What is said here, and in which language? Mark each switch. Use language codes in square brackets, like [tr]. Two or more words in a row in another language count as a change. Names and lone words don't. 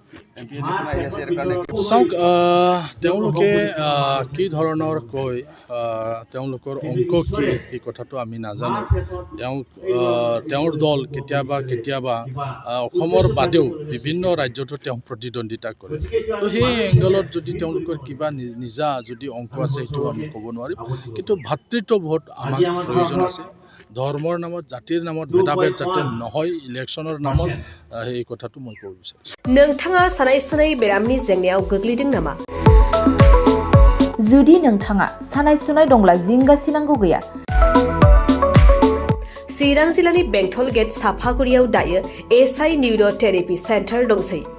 [as] চাওক তেওঁলোকে কি ধৰণৰ কৈ তেওঁলোকৰ অংক কি এই কথাটো আমি নাজানো তেওঁৰ দল কেতিয়াবা অসমৰ বাদেও বিভিন্ন ৰাজ্যতো তেওঁ প্ৰতিদ্বন্দ্বিতা কৰে তো সেই এংগলত যদি তেওঁলোকৰ কিবা নিজা যদি অংক আছে সেইটো আমি ক'ব নোৱাৰিম কিন্তু ভাতৃত্ববোধ আমাক প্ৰয়োজন আছে ধৰ্মৰ নামত জাতিৰ নামত ভেদাভেদ যাতে নহয় ইলেকশ্যনৰ নামত এই কথাটো মই ক'ব বিচাৰিছোঁ [brx] नोंथाङा सानाय सुनाय बेरामनि जेंनायाव गोग्लैदों नामा जुदि नोंथाङा सानाय सुनाय दंब्ला जिंगासिनांगौ गैया चिरां जिल्लानि बेंटल गेट साफागुरियाव दायो SI निउर'थेरापि सेन्टार दंसै